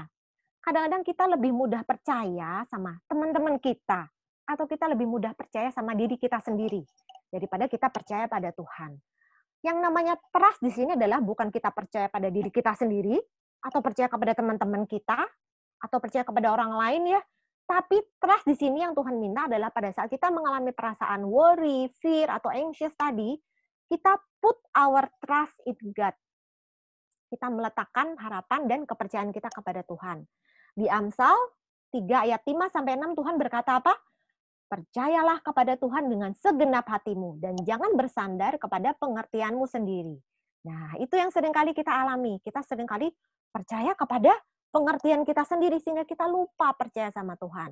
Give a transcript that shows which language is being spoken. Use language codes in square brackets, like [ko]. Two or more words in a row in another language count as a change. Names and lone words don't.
[id] Kadang-kadang kita lebih mudah percaya sama teman-teman kita, atau kita lebih mudah percaya sama diri kita sendiri daripada kita percaya pada Tuhan. Yang namanya trust di sini adalah bukan kita percaya pada diri kita sendiri, atau percaya kepada teman-teman kita, atau percaya kepada orang lain ya. Tapi trust di sini yang Tuhan minta adalah pada saat kita mengalami perasaan [en] worry, fear, [id] atau anxious tadi, kita [en] put our trust in God. [id] Kita meletakkan harapan dan kepercayaan kita kepada Tuhan. Di Amsal 3 ayat 5-6 Tuhan berkata apa? Percayalah kepada Tuhan dengan segenap hatimu dan jangan bersandar kepada pengertianmu sendiri. Nah, itu yang seringkali kita alami. Kita seringkali percaya kepada pengertian kita sendiri sehingga kita lupa percaya sama Tuhan.